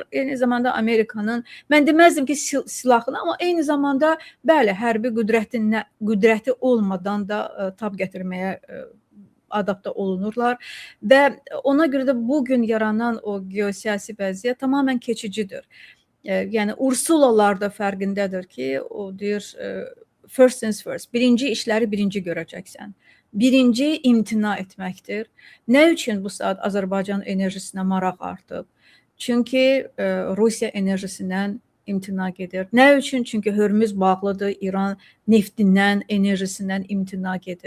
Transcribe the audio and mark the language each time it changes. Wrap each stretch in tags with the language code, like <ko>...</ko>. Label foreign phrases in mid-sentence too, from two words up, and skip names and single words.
<az>Eyni zamanda Amerikanın, mən deməzdim ki, silahını, amma eyni zamanda bəli, hərbi qüdrəti olmadan da tab gətirməyə adapta olunurlar və ona görə də bugün yaranan o geosiyasi vəziyyət tamamilə keçicidir. Yəni Ursulalar da fərqindədir ki, o deyir</az> <en>first things first,</en> <az>birinci işləri birinci görəcəksən. Birinci imtina etməkdir. Nə üçün bu saat Azərbaycan enerjisinə maraq artıb? Çünki Rusiya enerjisindən imtina gedir. Nə üçün? Çünki Hörmüz bağlıdır, İran neftindən, enerjisindən imtina gedir.</az>